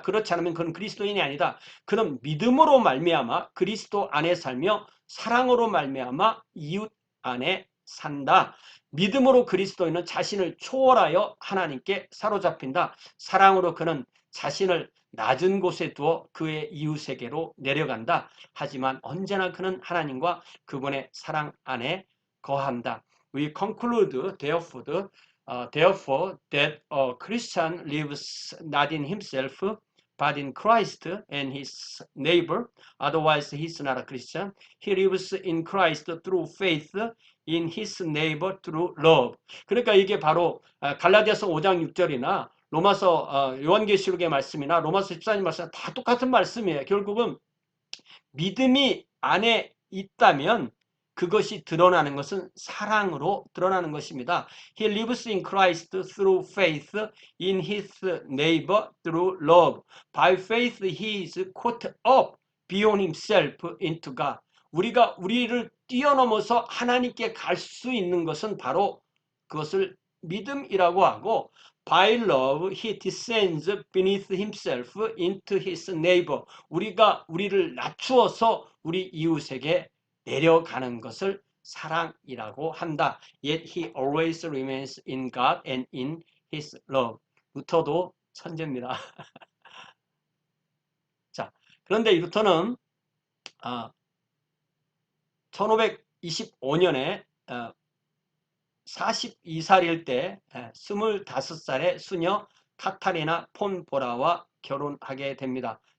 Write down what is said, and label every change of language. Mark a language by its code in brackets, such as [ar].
[ko] 그렇지 않으면 그는 그리스도인이 아니다. 그는 믿음으로 말미암아 그리스도 안에 살며 사랑으로 말미암아 이웃 안에 산다. 믿음으로 그리스도인은 자신을 초월하여 하나님께 사로잡힌다. 사랑으로 그는 자신을 낮은 곳에 두어 그의 이웃에게로 내려간다. 하지만 언제나 그는 하나님과 그분의 사랑 안에 거한다. [en] We conclude therefore that a Christian lives not in himself but in Christ and his neighbor. Otherwise he is not a Christian. He lives in Christ through faith in his neighbor through love. [ko] 그러니까 이게 바로 갈라디아서 5장 6절이나 로마서 요한계시록의 말씀이나 로마서 14장 말씀 다 똑같은 말씀이에요. 결국은 믿음이 안에 있다면 그것이 드러나는 것은 사랑으로 드러나는 것입니다. [en] He lives in Christ through faith in his neighbor through love. By faith he is caught up beyond himself into God. [ko] 우리가 우리를 뛰어넘어서 하나님께 갈 수 있는 것은 바로 그것을 믿음이라고 하고 [en] By love he descends beneath himself into his neighbor. [ko] 우리가 우리를 낮추어서 우리 이웃에게 내려가는 것을 사랑이라고 한다. [en] Yet he always remains in God and in his love. [ko] 루터도 천재입니다. 자, 그런데 루터는 1525년에 42살일 때 25살의 수녀 카타리나 폰 보라와 결혼하게 됩니다.